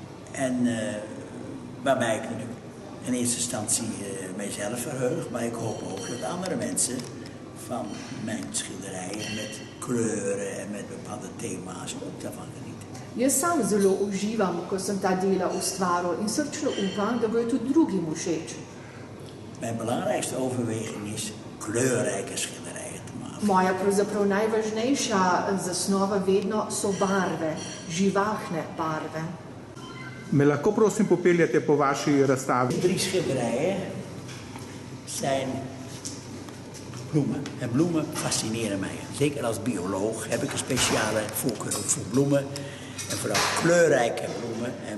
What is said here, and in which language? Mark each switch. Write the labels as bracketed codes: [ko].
[nl] En waarbij ik in eerste instantie mijzelf verheug, maar ik hoop ook dat andere mensen van mijn schilderijen met kleuren en met bepaalde thema's ook daarvan genieten. [sl] Jaz sam zelo uživam, ko sem ta dela ustvaril in srčno upam, da bojo tudi drugim všeč. [nl] Mijn belangrijkste overweging is kleurrijke schilderijen te maken. [sl] Moja pravzaprav najvažnejša zasnova vedno so barve, živahne barve. Me lahko prosim popeljate po vaši razstavi? [nl] 3 schilderijen zijn bloemen. En bloemen fascineren mij. Zeker als bioloog heb ik een speciale voorkeur voor bloemen. En vooral kleurrijke bloemen.